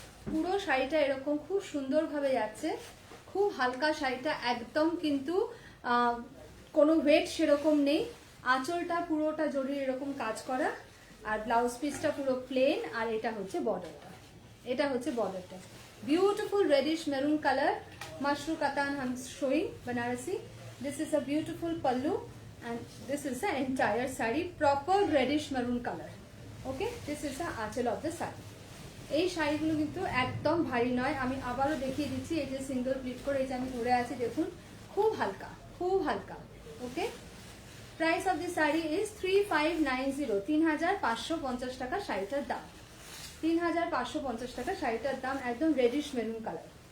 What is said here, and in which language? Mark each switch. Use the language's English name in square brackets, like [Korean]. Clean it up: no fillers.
[Bangla] পুরো শাড়িটা এরকম খুব সুন্দরভাবে যাচ্ছে, খুব হালকা শাড়িটা, একদম কিন্তু কোনো ওয়েট সেরকম নেই। আঁচলটা পুরোটা জড়িয়ে এরকম কাজ করা, আর ব্লাউজ পিসটা পুরো প্লেন, আর এটা হচ্ছে বর্ডারটা, এটা হচ্ছে বর্ডারটা। [English] Beautiful reddish maroon color, mushroom katan I'm showing Banarasi. This is a beautiful pallu and this is the entire saree, proper reddish maroon color. Okay, this is the achal of the saree. [Bangla] এই শাড়িগুলো কিন্তু একদম ভারী নয়, আমি আবারও দেখিয়ে দিচ্ছি। এই যে সিঙ্গেল প্লিট করে এই যে আমি ধরে আছি, দেখুন খুব হালকা, খুব হালকা। ওকে, [English] price of the sari is 3590, [Bangla] 3550 টাকা শাড়িটার দাম, 3550 টাকা শাড়িটার দাম, একদম রেডিশ মেরুন কালার।